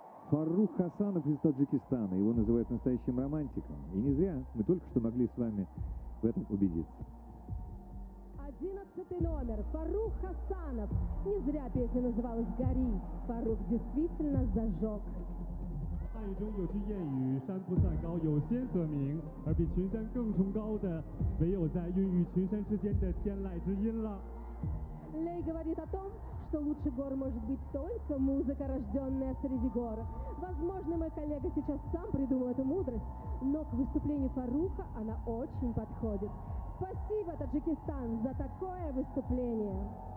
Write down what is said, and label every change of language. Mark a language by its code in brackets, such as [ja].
[ru] Фарух Хасанов из Таджикистана. Его называют настоящим романтиком. И не зря мы только что могли с вами в этом убедиться. 11 номер. Фарух Хасанов. Не зря песня называлась «Гори». Фарух действительно зажег. [zh] 爱中有句谚语，山不在高，有仙则名。而比群山更崇高的，唯有在孕育群山之间的天籁之音了。 [ru] Лей говорит о том, что лучше гор может быть только музыка, рожденная среди гор. Возможно, мой коллега сейчас сам придумал эту мудрость, но к выступлению Фаруха она очень подходит. Спасибо, Таджикистан, за такое выступление.